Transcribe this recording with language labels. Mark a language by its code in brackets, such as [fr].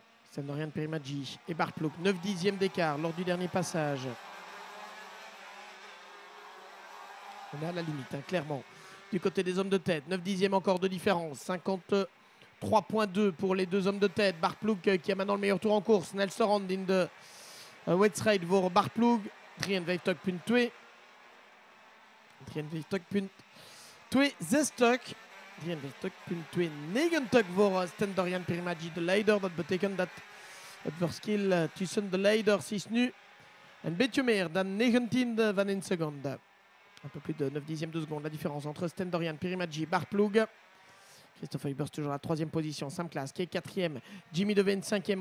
[fr] Stendorian Pirimaji et Bart Ploeg, 9 dixièmes d'écart lors du dernier passage. On est à la limite, hein, clairement. Du côté des hommes de tête, 9 dixièmes encore de différence. 53.2 pour les deux hommes de tête. Bart Ploeg qui a maintenant le meilleur tour en course. [nl] Snelsorand in de wedstrijd voor Bart Ploeg. 53.2. 53.2 stuk. 53.2 voor Stendorian Pirimaji, de leider. Dat betekent dat het verschil tussen de leiders is nu een beetje meer dan 19e van een seconde. [fr] Un peu plus de 9 dixièmes de seconde. La différence entre Stendorian Pirimaji et Bart Ploeg. Christophe Heubers toujours à la 3e position. Sam Klaas qui est 4e. Jimmy Deveen 5e.